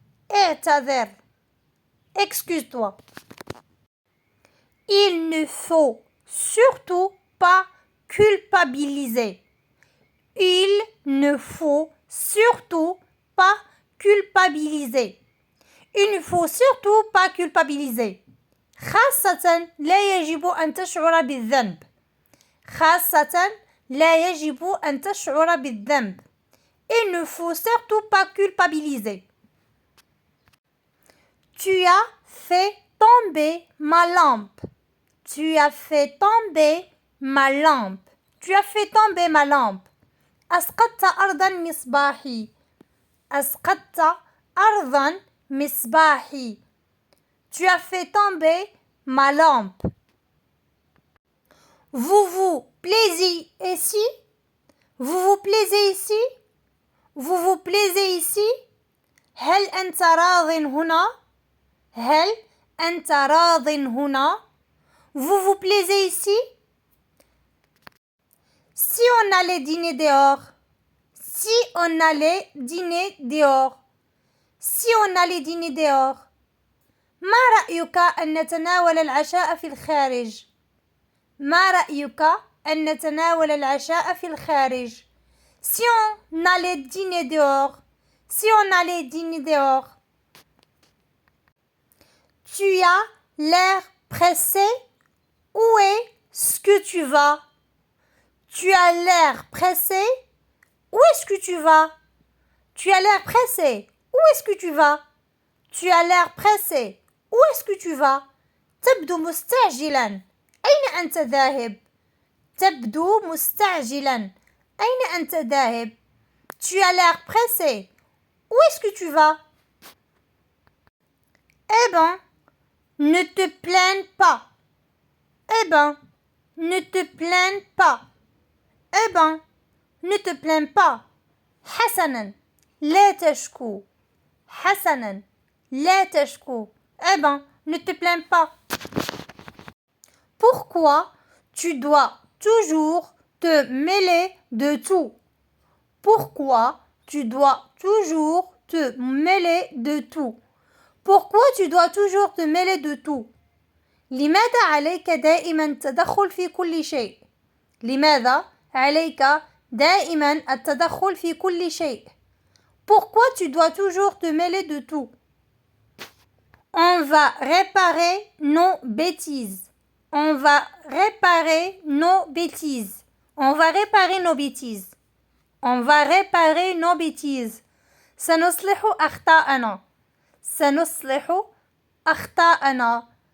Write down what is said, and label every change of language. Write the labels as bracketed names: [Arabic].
[Arabic] اعتذر. [French] Excuse-toi. Il ne faut surtout pas culpabiliser. Il ne faut surtout pas culpabiliser. Il ne faut surtout pas culpabiliser. [Arabic] خاصة لا يجب أن تشعر بالذنب. خاصة لا يجب أن تشعر بالذنب. [French] Il ne faut surtout pas culpabiliser. Tu as fait tomber ma lampe. Tu as fait tomber ma lampe. Tu as fait tomber ma lampe. [Arabic] أسقطت أرضا مصباحي. أسقطت أرضا مصباحي. [French] Tu as fait tomber ma lampe. Vous vous plaisez ici? Vous vous plaisez ici? Vous vous plaisez ici? [Arabic] هل أنت راض هنا؟ هل أنت راض هنا؟ [French] Vous vous plaisez ici? Si on allait dîner dehors. Si on allait dîner dehors. Si on allait dîner dehors. [Arabic] ما رأيك أن نتناول العشاء في الخارج؟ ما رأيك أن نتناول العشاء في الخارج؟ [French] Si on allait dîner dehors. Si on allait dîner dehors. Tu as l'air pressé. Où est-ce que tu vas? Tu as l'air pressé. Où est-ce que tu vas? Tu as l'air pressé. Où est-ce que tu vas? Tu as l'air pressé. Où est-ce que tu vas? [Arabic] تبدو مستعجلا. أين أنت ذاهب؟ تبدو مستعجلا. أين أنت ذاهب؟ [French] Tu as l'air pressé. Où est-ce que tu vas? Eh ben, ne te plains pas. Eh ben, ne te plains pas. Eh ben, ne te plains pas. [Arabic] حسنا لا تشكو. حسنا لا تشكو. [French] Eh ben, ne te plains pas. Pourquoi tu dois toujours te mêler de tout? Pourquoi tu dois toujours te mêler de tout? Pourquoi tu dois toujours te mêler de tout? [Arabic] لماذا عليك دائما التدخل في كل شيء؟ لماذا عليك دائما التدخل في كل شيء؟ [French] Pourquoi tu dois toujours te mêler de tout? On va réparer nos bêtises. On va réparer nos bêtises. On va réparer nos bêtises. On va réparer nos bêtises. [Arabic] سنصلح أخطاءنا. سنصلح أخطاءنا.